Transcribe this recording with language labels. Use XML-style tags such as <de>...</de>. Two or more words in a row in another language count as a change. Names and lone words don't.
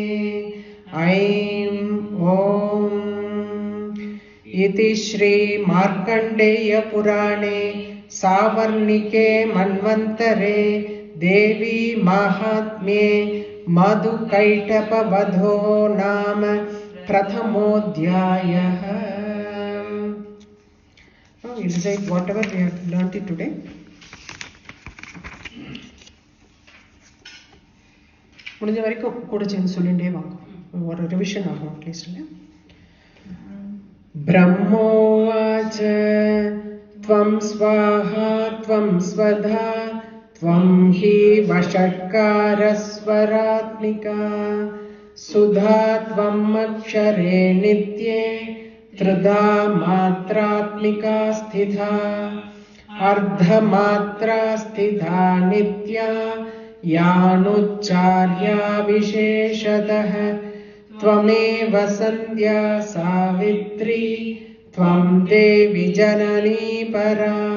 <sa>ऐं ॐ इति श्री मार्कण्डेय पुराणे सावर्णिके मन्वन्तरे देवी माहात्म्ये मधुकैटभवधो नाम प्रथमोऽध्यायः।</sa> <en>Recite whatever we have learnt it today.</en> <ta>முடிஞ்ச வரைக்கும் கூட சேர்ந்து சொல்லிட்டே வாங்க, ஒரு ரிவிஷன் ஆகும் அட்லீஸ்ட்.</ta> <sa>ब्रह्मोवाच त्वं स्वाहा त्वं स्वधा त्वं हि वषट्कारस्वरात्मिका सुधा त्वम् अक्षरे नित्ये त्रिधा मात्रात्मिका स्थिता अर्धमात्रा स्थिता नित्या यानुच्चार्या विशेषतः त्वमेव सन्ध्या सावित्री त्वं देवी जननी परा</sa>